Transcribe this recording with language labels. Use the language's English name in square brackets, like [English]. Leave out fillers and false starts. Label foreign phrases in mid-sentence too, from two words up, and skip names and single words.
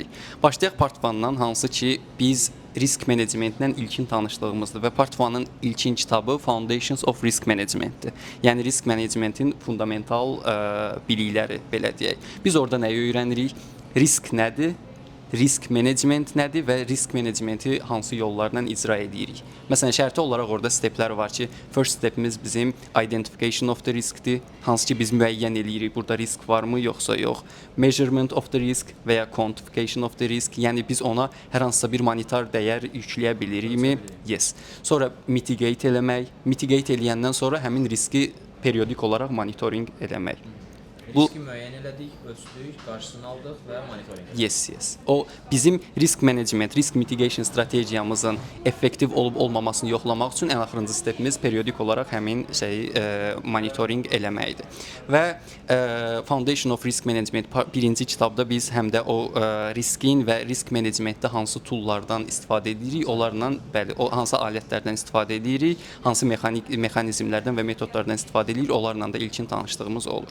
[Azerbaijani] Başlayaq part 1-dan, hansı ki biz risk menecmentlə ilkin tanışdığımızdır və part 1-ın ilkin kitabı Foundations of Risk Managementdir. Yəni risk menecmentin fundamental bilikləri, belə deyək. Biz orada nəyi öyrənirik? Risk nədir? Risk menecment nədir və risk menecmenti hansı yollarla icra edirik? Məsələn, şərti olaraq orada steplər var ki, [English] first stepimiz [Azerbaijani] bizim [English] identification of the riskdir, [Azerbaijani] hansı ki biz müəyyən edirik, burada risk varmı, yoxsa yox. [English] Measurement of the risk [Azerbaijani] və ya [English] quantification of the risk, [Azerbaijani] yəni biz ona hər hansısa bir monetar dəyər yükləyə bilirikmi? Yes. Sonra mitigate eləmək, mitigate eləyəndən sonra həmin riski periodik olaraq monitoring eləmək. Riski müəyyən elədik, ölçdük, qarşısını aldıq və monitoring etdik. Yes. O bizim [English] risk management, risk mitigation [Azerbaijani] strategiyamızın effektiv olub-olmamasını yoxlamaq üçün ən axırıncı stepimiz periodik olaraq həmin monitoring eləməkdir. Və Foundation of Risk Management birinci kitabda biz həm də o riskin və [English] risk managementdə [Azerbaijani] hansı toollardan istifadə edirik, onlarla bəli, o hansı alətlərdən istifadə edirik, hansı mexanizmlərdən və metodlardan istifadə edirik, onlarla da ilkin tanışdığımız olur.